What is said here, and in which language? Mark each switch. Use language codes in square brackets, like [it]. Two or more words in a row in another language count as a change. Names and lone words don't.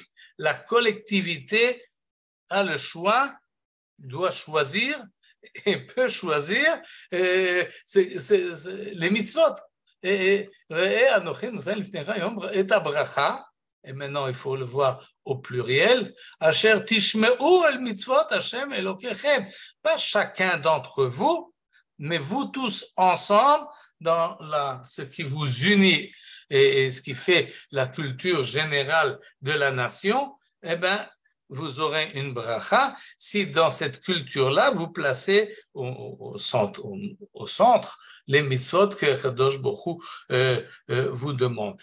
[fr] La collectivité a le choix, doit choisir et peut choisir les mitzvot. Et maintenant il faut le voir au pluriel. [he] אשר תשמעו אל מצות השם אלוקיכם. [fr] Pas chacun d'entre vous, mais vous tous ensemble dans ce qui vous unit et ce qui fait la culture générale de la nation. Eh bien, vous aurez une bracha si dans cette culture-là, vous placez au centre les mitzvot que [he] קדוש ברוך הוא [fr] vous demande.